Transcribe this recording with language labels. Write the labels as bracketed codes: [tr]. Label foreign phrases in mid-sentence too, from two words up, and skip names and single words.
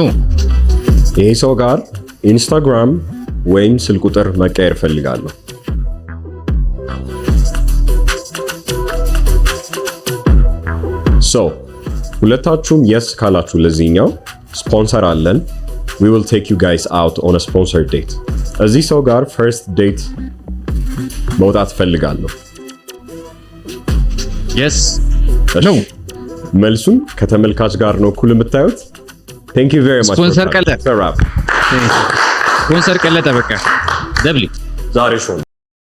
[am] ይህ ሰው ጋር ኢንስታግራም ወይም ስልክ ቁጥር መቀየር ፈልጋለሁ። ሶ ሁለታችሁም የስ ካላችሁ ለዚህኛው ስፖንሰር አለን። [en] we will take you guys out on a sponsored date። [am] እዚህ ሰው ጋር [en] first date [am] መውጣት ፈልጋለሁ። የስ ኖ መልሱን ከተመልካች ጋር ነው እኩል የምታዩት። [en] Thank you very much. [am] ስፖንሰር ቀለጠ በቃ ደብሊው ዛሬ ሾው